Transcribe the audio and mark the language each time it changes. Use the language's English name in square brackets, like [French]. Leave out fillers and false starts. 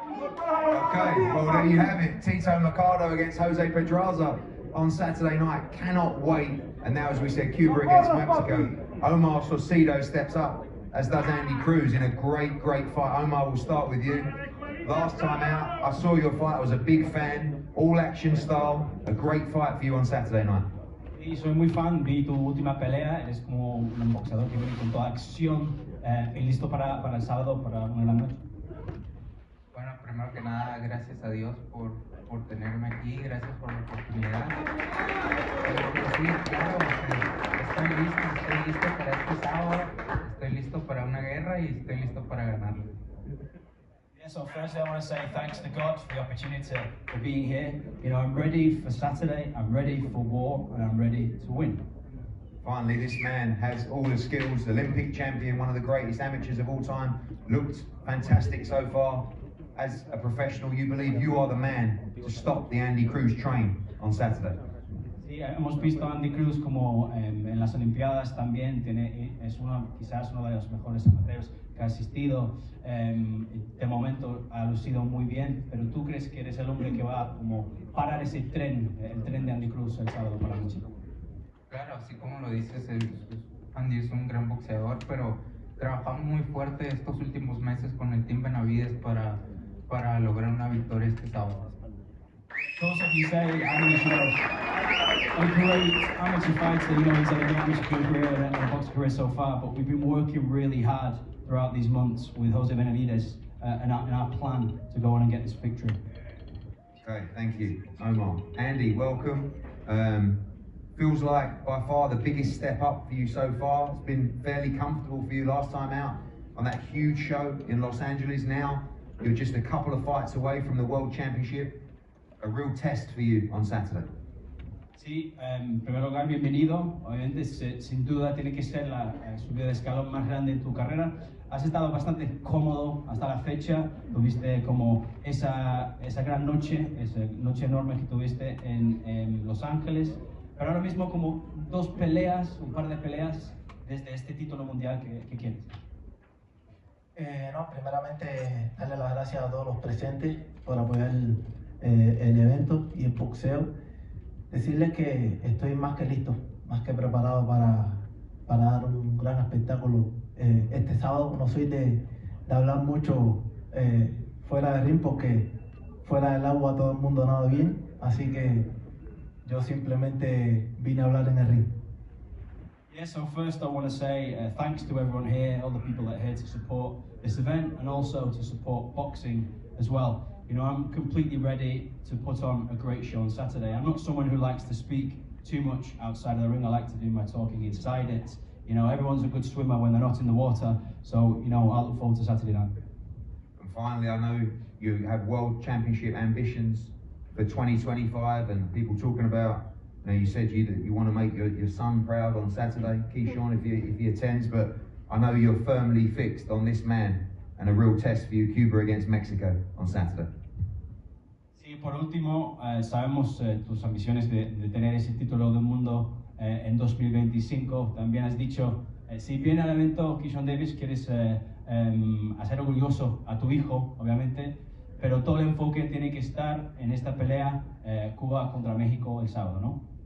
[English] Okay, well there you have it. Tito Marcado against Jose Pedraza on Saturday night. Cannot wait. And now, as we said, Cuba against Mexico. Omar Saucedo steps up, as does Andy Cruz, in a great fight. Omar, we'll start with you. Last time out, I saw your fight. I was a big fan. All action style. A great fight for you on Saturday night. [Spanish] Y soy muy fan, vi tu última pelea, eres como un boxeador que viene con toda acción y listo para el sábado, para una de la noche. Bueno, primero que nada, gracias a Dios por tenerme aquí, gracias por la oportunidad. Sí, claro, estoy listo para este sábado, estoy listo para una guerra y estoy listo para ganarla. [English] Yeah, so firstly I want to say thanks to God for the opportunity for being here. You know, I'm ready for Saturday, I'm ready for war, and I'm ready to win. Finally, this man has all the skills. Olympic champion, one of the greatest amateurs of all time. Looked fantastic so far. As a professional, you believe you are the man to stop the Andy Cruz train on Saturday. [Spanish] Sí, hemos visto a Andy Cruz como en las Olimpiadas también quizás uno de los mejores amateurs que ha asistido. De momento ha lucido muy bien, pero ¿tú crees que eres el hombre que va a como parar ese tren, el tren de Andy Cruz el sábado por la noche? Claro, así como lo dices, Andy es un gran boxeador, pero trabajamos muy fuerte estos últimos meses con el Team Benavides para lograr una victoria este sábado. [English] Of course, if you say Andy's, you know, a great amateur fighter, you know, he's had a great amateur career and a boxing career so far, but we've been working really hard throughout these months with Jose Benavides and our plan to go on and get this victory. Okay, thank you, Omar. Andy, welcome. Feels like by far the biggest step up for you so far. It's been fairly comfortable for you last time out on that huge show in Los Angeles. Now You're just a couple of fights away from the World Championship. A real test for you on Saturday. [Spanish] Sí, en primer lugar, bienvenido. Obviamente, sin duda, tiene que ser la subida de escalón más grande en tu carrera. Has estado bastante cómodo hasta la fecha. Tuviste como esa gran noche, esa noche enorme que tuviste en Los Ángeles. Pero ahora mismo como un par de peleas desde este título mundial que quieres. No, primeramente darle las gracias a todos los presentes por apoyar el evento y el boxeo. Decirles que estoy más que listo, más que preparado para dar un gran espectáculo este sábado. No soy de hablar mucho fuera del ring porque fuera del agua todo el mundo nada bien, así que yo simplemente vine a hablar en el ring. [English] Yeah, so first I want to say thanks to everyone here, all the people that are here to support this event and also to support boxing as well. You know, I'm completely ready to put on a great show on Saturday. I'm not someone who likes to speak too much outside of the ring. I like to do my talking inside it. You know, everyone's a good swimmer when they're not in the water. So, you know, I look forward to Saturday night. And finally, I know you have World Championship ambitions for 2025 and people talking about, you know, you said that you want to make your son proud on Saturday, Keyshawn, if he attends, but I know you're firmly fixed on this man and a real test for you, Cuba against Mexico on Saturday. [Spanish] Sí, por último, sabemos tus ambiciones de tener ese título del mundo en 2025. También has dicho, si viene al evento Keyshawn Davis, quieres hacer orgulloso a tu hijo, obviamente, pero todo el enfoque tiene que estar en esta pelea Cuba contra México el sábado, ¿no?